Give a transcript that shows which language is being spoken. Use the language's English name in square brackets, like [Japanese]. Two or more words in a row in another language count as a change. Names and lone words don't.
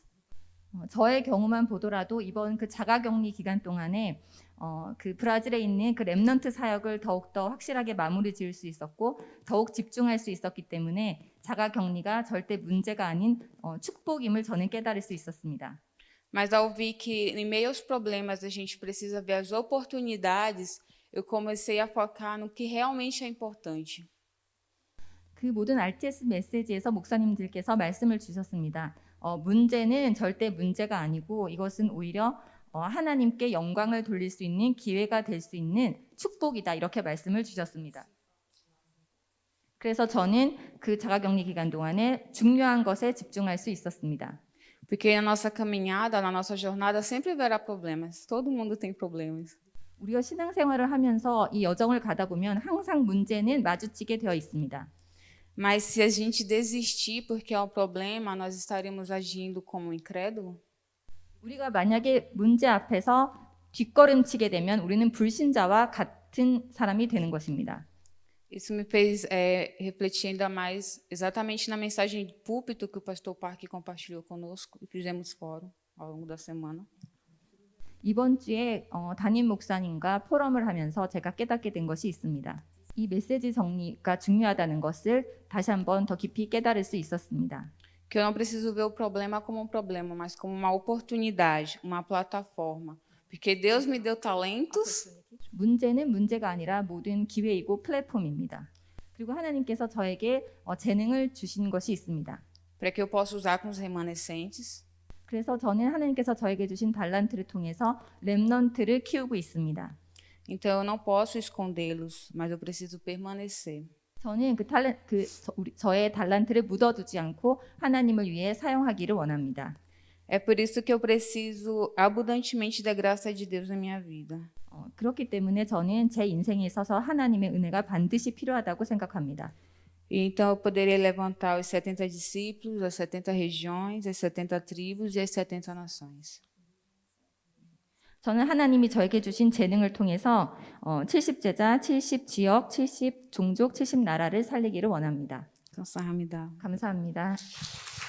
[Korean] 저의 경우만 보더라도 이번 그 자가격리 기간 동안에 그 브라질에 있는 그 렘넌트 사역을 더욱더 확실하게 마무리 지을 수 있었고 더욱 집중할 수 있었기 때문에 자가격리가 절대 문제가 아닌 축복임을 저는 깨달을 수 있었습니다. [Portuguese] Mas ao ver que em meio aos problemas a gente precisa ver as oportunidades, eu comecei a focar no que realmente é importante. [Korean] 그 모든 RTS 메시지에서 목사님들께서 말씀을 주셨습니다. 문제는 절대 문제가 아니고 이것은 오히려 하나님께 영광을 돌릴 수 있는 기회가 될 수 있는 축복이다 이렇게 말씀을 주셨습니다. 그래서 저는 그 자가격리 기간 동안에 중요한 것에 집중할 수 있었습니다. [Portuguese] Porque na nossa caminhada, na nossa jornada, sempre haverá problemas. Todo mundo tem problemas. [Korean] 우리가 신앙생활을 하면서 이 여정을 가다 보면 항상 문제는 마주치게 되어 있습니다. [Portuguese] Mas se a gente desistir porque é um problema, nós estaremos agindo como incrédulo? [Korean] 우리가 만약에 문제 앞에서 뒷걸음치게 되면 우리는 불신자와 같은 사람이 되는 것입니다. [Portuguese] Isso me fez refletir ainda mais exatamente na mensagem de púlpito que o pastor Park compartilhou conosco e fizemos fórum ao longo da semana. [Korean] 이번 주에 담임 목사님과 포럼을 하면서 제가 깨닫게 된 것이 있습니다. 이 메시지 정리가 중요하다는 것을 다시 한번 더 깊이 깨달을 수 있었습니다. [Portuguese] Que eu não preciso ver o problema como um problema, mas como uma oportunidade, uma plataforma. Porque Deus me deu talentos. [Korean] 문제는 문제가 아니라 모든 기회이고 플랫폼입니다. 그리고 하나님께서 저에게 재능을 주신 것이 있습니다. [Portuguese] Para que eu possa usar com os remanescentes. [Korean] 그래서 저는 하나님께서 저에게 주신 달란트를 통해서 렘넌트를 키우고 있습니다. [Portuguese] Então eu não posso escondê-los, mas eu preciso permanecer. [Korean] 저는 저의 달란트를 묻어두지 않고 하나님을 위해 사용하기를 원합니다. [Portuguese] É por isso que eu preciso abundantemente da graça de Deus na minha vida. [Korean] 그렇기 때문에 저는 제 인생에 있어서 하나님의 은혜가 반드시 필요하다고 생각합니다. [Portuguese] E então eu poderia levantar os 70 discípulos, as 70 regiões, as 70 tribos e as 70 nações. [Korean] 저는 하나님이 저에게 주신 재능을 통해서 70제자, 70지역, 70종족, 70나라를 살리기를 원합니다. Canção Ramidá. 감사합니다.